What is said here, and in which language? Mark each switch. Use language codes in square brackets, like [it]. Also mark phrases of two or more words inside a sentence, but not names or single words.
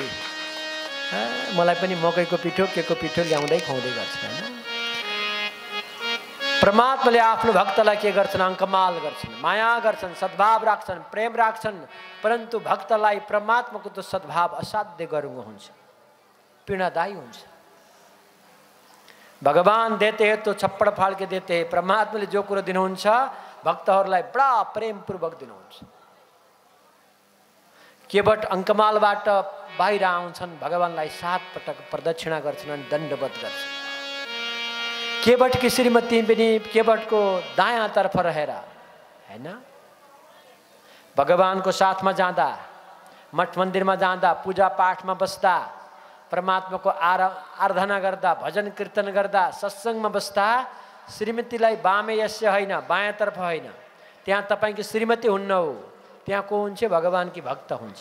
[ne] मलाई पनि मकैको पिठो के को पिठो ल्याउँदै खुवाउँदै गर्छ होइन। परमात्माले आफ्नो भक्तलाई के गर्छन्, अङ्कमाल गर्छन्, माया गर्छन्, सद्भाव राख्छन्, प्रेम राख्छन्। परन्तु भक्तलाई परमात्माको त सद्भाव असाध्य गरुङ्गो हुन्छ, पीडादायी हुन्छ। [hi] भगवान देते हैं तो छप्पड़ फाड़ के देते हैं। [ne] परमात्माले जो कुरो दिनुहुन्छ भक्तहरूलाई बडा प्रेमपूर्वक दिनुहुन्छ। केवट अङ्कमालबाट बाहिर आउँछन्, भगवानलाई 7 पटक प्रदक्षिणा गर्छन् अनि दण्डवत गर्छन्। केवटकी श्रीमती पनि केवटको दायाँतर्फ रहेर हैन, भगवानको साथमा जाँदा, मठ मन्दिरमा जाँदा, पूजा पाठमा बस्दा, परमात्माको आराधना गर्दा, भजन कीर्तन गर्दा, सत्सङ्गमा बस्दा श्रीमतीलाई [sa] बामे यस्य [ne] होइन, बायाँतर्फ होइन, त्यहाँ तपाईँकी श्रीमती हुन्न हो, त्यहाँ को हुन्छ, भगवानकी भक्त हुन्छ।